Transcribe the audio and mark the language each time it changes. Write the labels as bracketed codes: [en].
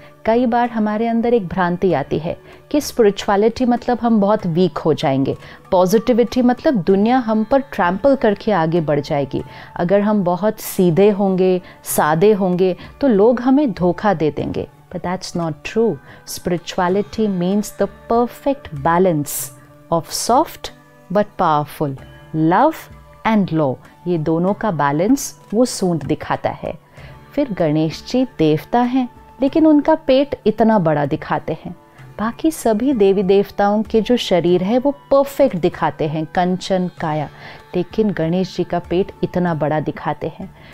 [hi] कई बार हमारे अंदर एक भ्रांति आती है कि स्पिरिचुअलिटी मतलब हम बहुत वीक हो जाएंगे, पॉजिटिविटी मतलब दुनिया हम पर ट्रैम्पल करके आगे बढ़ जाएगी। अगर हम बहुत सीधे होंगे, सादे होंगे तो लोग हमें धोखा दे देंगे। [en] But that's not true. Spirituality means the perfect balance of soft but powerful, love and law. [hi] ये दोनों का बैलेंस वो सूंड दिखाता है। फिर गणेश जी देवता हैं, लेकिन उनका पेट इतना बड़ा दिखाते हैं। बाकी सभी देवी देवताओं के जो शरीर है वो परफेक्ट दिखाते हैं, कंचन काया, लेकिन गणेश जी का पेट इतना बड़ा दिखाते हैं।